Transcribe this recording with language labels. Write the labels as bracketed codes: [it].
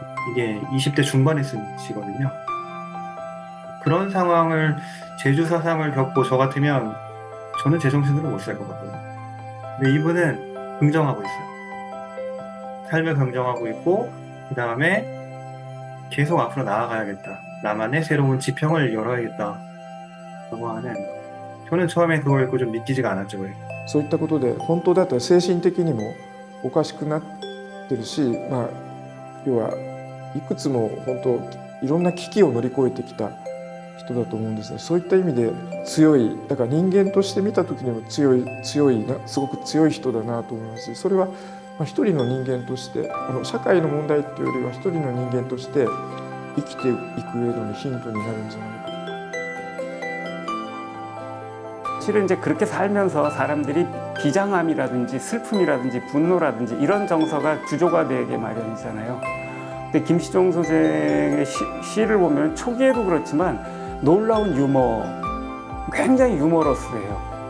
[ko] 이게 20대 중반에 쓴 시거든요. 그런 상황을 제주 사상을 겪고 저 같으면 저는 제정신으로 못 살 것 같거든요. 근데 이분은 긍정하고 있어요. 삶을 긍정하고 있고 그 다음에 계속 앞으로 나아가야겠다. 나만의 새로운 지평을 열어야겠다. 라고 하는, 저는 처음에 그걸 읽고 좀 믿기지가 않았죠. [ja] そういったことで本当だったら精神的にもおかしくなってるし、まあ要はいくつも本当いろんな危機を乗り越えてきた人だと思うんですね。そういった意味で強い、だから人間として見た時にも強いな、すごく強い人だなと思いますし、それは一人の人間として社会の問題というよりは一人の人間として生きていく上でのヒントになるんじゃないか。 [ko] 실은 이제 그렇게 살면서 사람들이 비장함이라든지 슬픔이라든지 분노라든지 이런 정서가 주조가 되게 마련이잖아요. 근데 김시종 선생의 시를 보면 초기에도 그렇지만 놀라운 유머, 굉장히 유머러스해요.